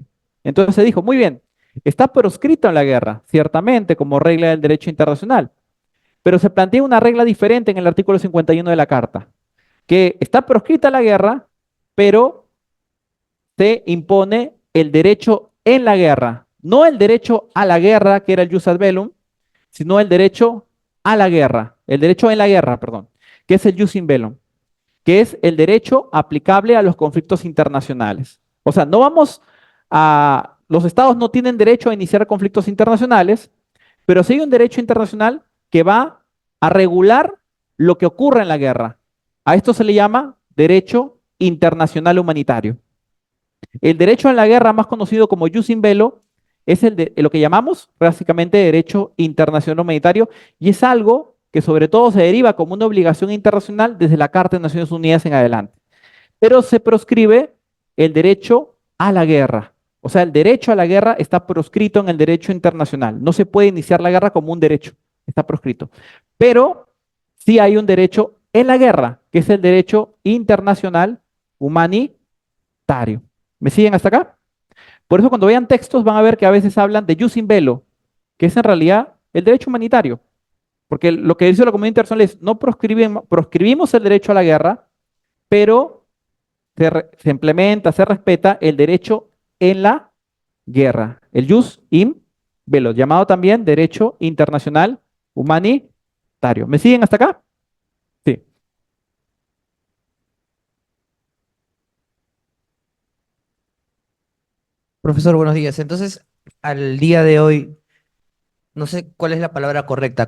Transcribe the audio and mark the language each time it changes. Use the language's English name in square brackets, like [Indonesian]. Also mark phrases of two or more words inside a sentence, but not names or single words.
[Spanish] Entonces se dijo, muy bien, está proscrito en la guerra, ciertamente, como regla del derecho internacional, pero se plantea una regla diferente en el artículo 51 de la Carta, que está proscrita la guerra, pero se impone el derecho en la guerra, no el derecho a la guerra, que era el [Latin] jus ad bellum, [Spanish] sino el derecho a la guerra, el derecho en la guerra, perdón, que es el [Latin] jus in bellum, [Spanish] que es el derecho aplicable a los conflictos internacionales. O sea, no vamos los estados no tienen derecho a iniciar conflictos internacionales, pero sí hay un derecho internacional que va a regular lo que ocurre en la guerra. A esto se le llama derecho internacional humanitario. El derecho en la guerra, más conocido como [Latin] jus in bello, [Spanish] es lo que llamamos básicamente derecho internacional humanitario y es algo que sobre todo se deriva como una obligación internacional desde la Carta de Naciones Unidas en adelante. Pero se proscribe el derecho a la guerra. O sea, el derecho a la guerra está proscrito en el derecho internacional. No se puede iniciar la guerra como un derecho, está proscrito. Pero sí hay un derecho en la guerra, que es el derecho internacional humanitario. ¿Me siguen hasta acá? Por eso cuando vean textos van a ver que a veces hablan de [Latin] jus in bello, [Spanish] que es en realidad el derecho humanitario. Porque lo que dice la comunidad internacional es, no proscribimos el derecho a la guerra, pero se implementa, se respeta el derecho en la guerra, el [Latin] jus in bello, [Spanish] llamado también derecho internacional humanitario. ¿Me siguen hasta acá? Sí. Profesor, buenos días. Entonces, al día de hoy, no sé cuál es la palabra correcta.